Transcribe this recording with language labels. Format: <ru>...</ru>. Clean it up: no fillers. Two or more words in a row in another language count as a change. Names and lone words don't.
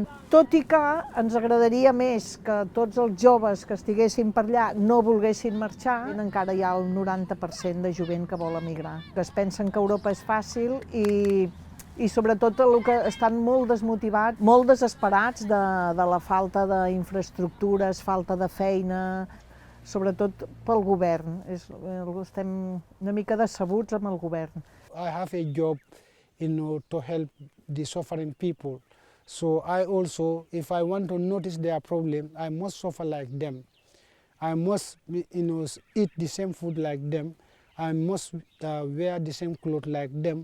<ca>Tot i que ens agradaria més que tots els joves que estiguessin per allà no volguessin marxar, encara hi ha el 90% de jovent que vol emigrar, que es pensen que Europa és fàcil i sobretot el que estan molt desmotivats, molt desesperats de la falta d'infraestructures, falta de feina, sobretot pel govern. Estem una mica decebuts amb el govern.</ca> <en>I have a job, to help the suffering people. So I also, if I want to notice their problem, I must suffer like them. I must, eat the same food like them. I must wear the same clothes like them.</en>